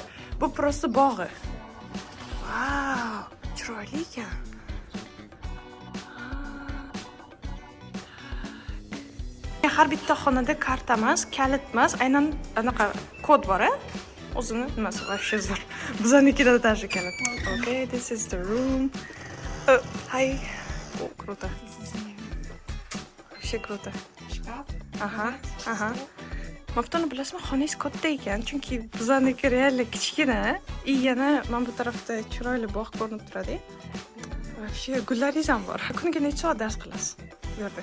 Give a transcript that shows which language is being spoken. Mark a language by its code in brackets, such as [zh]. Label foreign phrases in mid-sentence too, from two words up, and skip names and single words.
[uz] Bu просто bog'i. Wow, chiroyli ekan. Har bitta xonada karta emas, kalit emas, aynan anaqa kod bor-a? O'zini nimasi вообще zo'r. Biznikida даже kalit. [en] Okay, this is the room. Hi. [ru] Oh, круто. Вообще круто. Shkaf. Aha. [uz] Maftuna, bilasizmi, xonangiz katta ekan, chunki bizniki real kichkina. И yana men bu tarafda chiroyli bog' ko'rinib turadi. Вообще gullaringiz ham bor. Kuniga necha soat dars qilasiz bu yerda?